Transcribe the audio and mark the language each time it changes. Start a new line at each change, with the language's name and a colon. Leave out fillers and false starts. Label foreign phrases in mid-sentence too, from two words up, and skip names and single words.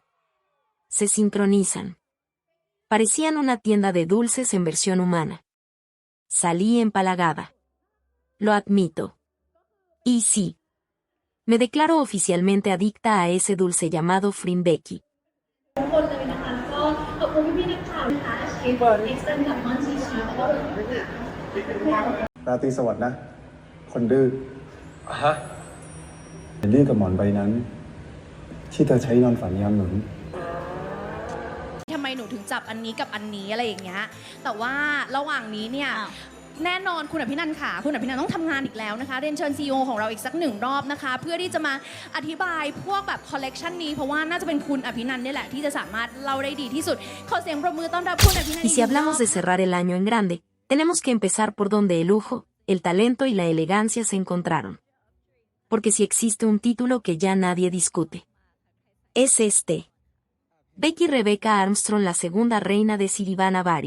Spanish: Se sincronizan. Parecían una tienda de dulces en versión humana. Salí empalagada. Lo admito. Y sí. Me declaro oficialmente adicta a ese dulce llamado Frim Becky.
Thai: ทุกคนเลยนะคะแล้วก็ขอบคุณพี่ๆนักข่าวนะคะเอ็กซ์เซนกับมอนซีชาแล้วก็ ราตรีสวัสดิ์นะ คนดื้อ ฮะ ดื้อกับหมอนใบนั้น ที่เธอใช้นอนฝันยามหนุน ทำไมหนูถึงจับอันนี้กับอันนี้อะไรอย่างเงี้ยแต่ว่าระหว่างนี้เนี่ยแน่นอนคุณอภินันท์ค่ะคุณอภินันท์ต้องทำงานอีกแล้วนะคะเรียนเชิญ CEO ของเราอีกสัก1 รอบนะคะเพื่อที่จะมาอธิบายพวกแบบคอลเลกชันนี้เพราะว่าน่าจะเป็นคุณอภินันท์นี่แหละที่จะสามารถเล่าได้ดีที่สุดขอเสียงปรบมือต้อนรับคุณอภินันท์
Spanish: Y si hablamos de cerrar el año en grande, tenemos que empezar por donde el lujo, el talento y la elegancia se encontraron. Porque si existe un título que ya nadie discute, es este. Becky Rebecca Armstrong, la segunda reina de Sirivana Bari.